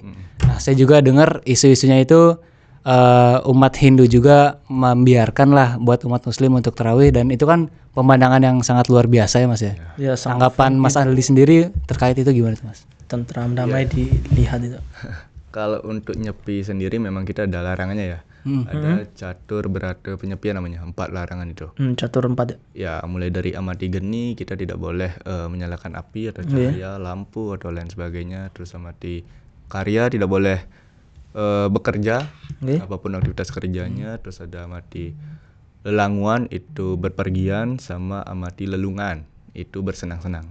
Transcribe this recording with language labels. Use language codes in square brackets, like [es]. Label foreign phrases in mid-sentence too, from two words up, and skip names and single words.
[id] Nah saya juga dengar isu-isunya itu umat Hindu juga membiarkan lah buat umat Muslim untuk tarawih, dan itu kan pemandangan yang sangat luar biasa ya Mas ya. Ya, Tanggapan Mas Aldi sendiri terkait itu gimana tuh Mas? tentram damai dilihat itu. Kalau untuk nyepi sendiri memang kita ada larangannya ya. Ada catur berata penyepian namanya, 4 larangan itu. Catur 4 ya. Ya, mulai dari amati geni, kita tidak boleh menyalakan api atau cahaya, lampu atau lain sebagainya. Terus amati karya, tidak boleh bekerja, apapun aktivitas kerjanya. Terus ada amati lelanguan, itu berpergian, sama amati lelungan, itu bersenang-senang.